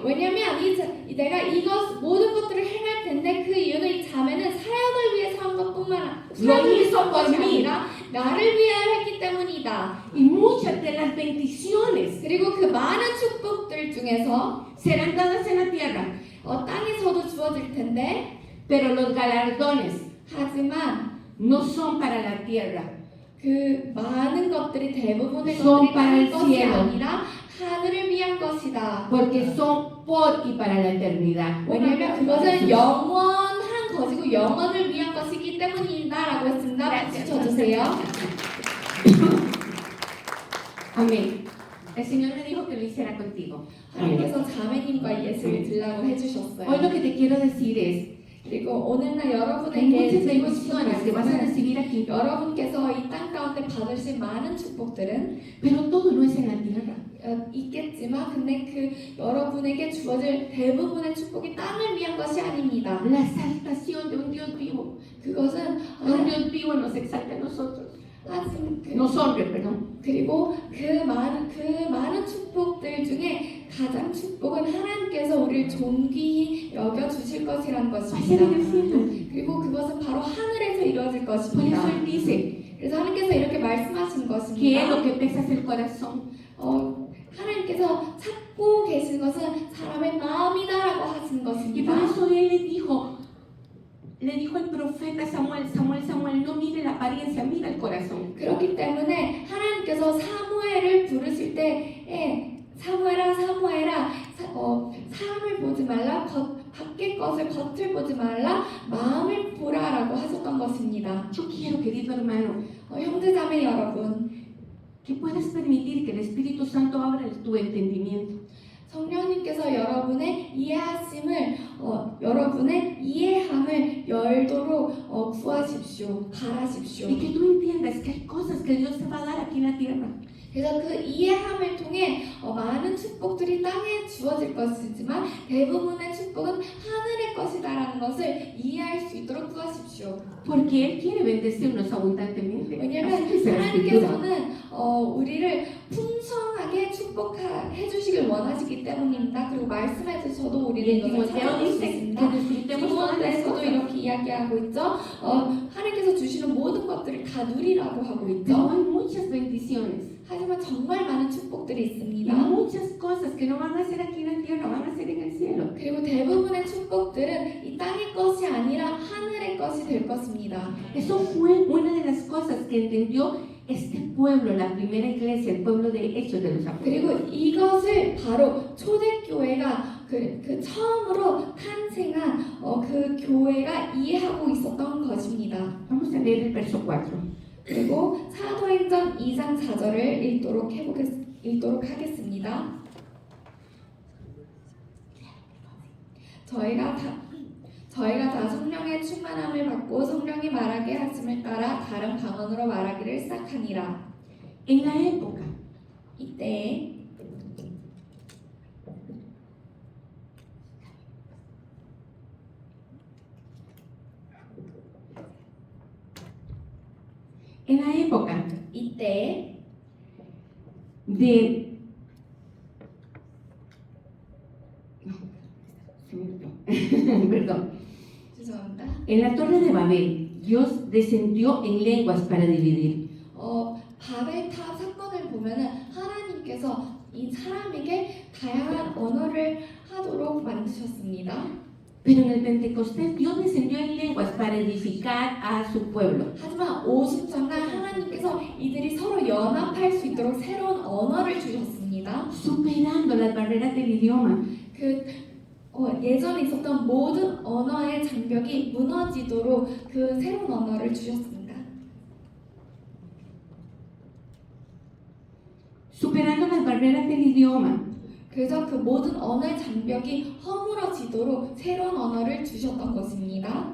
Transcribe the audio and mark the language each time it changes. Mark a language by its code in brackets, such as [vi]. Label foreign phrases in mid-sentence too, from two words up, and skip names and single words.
[ko] 왜냐면 내가 이것 모든 것들을 행할 텐데 그 이유는 이 자매는 사역을 위해서 한 것뿐만 아니라 나를 위하여 했기 때문이다. [es] Y muchas de las bendiciones [ko] 그리고 그 많은 축복들 중에서 [es] serán dadas en la tierra. [ko] 땅에서도 주어질 텐데 [es] Pero los galardones [ko] 하지만 [es] no son para la tierra. [ko] 그 많은 것들이 대부분의 [es] Son [ko] 것들이 [es] para el [ko] 땅의 것이 [es] cielo. [ko] 아니라 하늘을 위한 것이다. [es] Porque son por y para la eternidad. [ko] 왜냐하면 그것은 영원한 것이고 영원을 위한 것이기 때문이다라고 했습니다. 박수 쳐주세요. [es] Amén. El Señor me dijo que lo hiciera contigo. [ko] 하나님께서 자매님과 예수를 들라고 [es] Hoy [ko] 해주셨어요. [es] lo que te quiero decir es [ko] 그리고 오늘날 [es] hay [ko] 여러분에게 [es] muchas [ko] 드리고 싶은 [es] bendiciones que vas a [ko] 말씀은 [es] recibir aquí, [ko] 여러분께서 이 땅 가운데 받으실 많은 축복들은 [es] pero todo no es en la tierra. [ko] 있겠지만 근데 그 여러분에게 주어질 대부분의 축복이 땅을 위한 것이 아닙니다. [es] La exaltación de un Dios vivo. [ko] 그것은 [es] Un Dios vivo nos exalta a nosotros. [ko] 하지만 [es] Nos honre, perdón. [ko] 그리고 그 많은 축복들 중에 가장 축복은 하나님께서 우리를 존귀히 여겨 주실 것이라는 [es] Va a ser [ko] 것입니다. [es] en el cielo. [ko] 그리고 그것은 바로 하늘에서 이루어질 [es] Por eso [ko] 것입니다. [es] Él dice [ko] 그래서 하나님께서 이렇게 말씀하신 [es] que es [ko] 것입니다. [es] lo que pesa es el corazón. [ko] 하나님께서 찾고 계신 것은 사람의 마음이다라고 하신 [es] Y por [ko] 것입니다. [es] eso Él le dijo al profeta Samuel, no mire la apariencia, mira el corazón. [ko] 그렇기 때문에 하나님께서 사무엘을 부르실 때에 사무엘아 사람을 보지 말라 밖에 밖의 것을 겉을 보지 말라 마음을 보라라고 하셨던 것입니다. [es] Yo quiero, querido hermano, [ko] 형제자매 여러분, [es] que puedas permitir que el Espíritu Santo abra tu entendimiento. [ko] 성령님께서 여러분의 여러분의 이해함을 열도록 구하십시오. 바라십시오. [es] Y que tú entiendas que hay cosas que Dios te va a dar aquí en la tierra. [ko] 그래서 그 이해함을 통해 많은 축복들이 땅에 주어질 것이지만 대부분의 축복은 하늘의 것이다라는 것을 이해할 수 있도록 구하십시오. [es] Porque Él quiere bendecirnos abundantemente. [ko] 왜냐하면 [es] Así dice la Escritura. [ko] 하나님께서는 우리를 풍성하게 축복해 주시길 원하시기 때문입니다. 그리고 말씀해 주셔도 [es] Y [ko] 우리는 [es] en [ko] 이것을 [es] Timoteo [ko] 찾아볼 수 [es] dice que [ko] 있습니다. [es] disfrutemos todas las [ko] 디모데서도 [es] cosas. [ko] 이렇게 이야기하고 있죠. 하나님께서 주시는 모든 것들을 다 누리라고 하고 [es] Pero [ko] 있죠. [es] hay muchas bendiciones [ko] 하지만 정말 많은 축복들이 [es] y [ko] 있습니다. [es] muchas cosas que no van a ser aquí en la tierra, van a ser en el cielo. [ko] 그리고 대부분의 축복들은 이 땅의 것이 아니라 하늘의 것이 될 것입니다. [es] Eso fue una de las cosas que entendió este pueblo, la primera iglesia, el pueblo de Hechos de los Apóstoles. [ko] 그리고 이것을 바로 초대교회가 그 처음으로 탄생한 그 교회가 이해하고 있었던 것입니다. [es] Vamos a leer el verso 4. [ko] 그리고 사도행전 2장 4절을 읽도록 하겠습니다. 저희가 다 성령의 충만함을 받고 성령이 말하게 하심을 따라 다른 방언으로 말하기를 시작하니라. [es] En la época [ko] 이때 이때 [es] de no, se me olvidó. Perdón. [ko] 죄송합니다. [es] En la torre de Babel, Dios descendió en lenguas para dividir. [ko] 바벨탑 사건을 보면은 하나님께서 이 사람에게 다양한 언어를 하도록 만드셨습니다. [es] Pero en el Pentecostés Dios descendió en lenguas para edificar a su pueblo. [ko] 하지만 오순절날 하나님께서 이들이 서로 연합할 수 있도록 새로운 언어를 주셨습니다. [es] Superando las barreras del idioma. [ko] 예전에 있었던 모든 언어의 장벽이 무너지도록 그 새로운 언어를 주셨습니다. [es] Superando las barreras del idioma. [ko] 그래서 그 모든 언어의 장벽이 허물어지도록 새로운 언어를 주셨던 것입니다.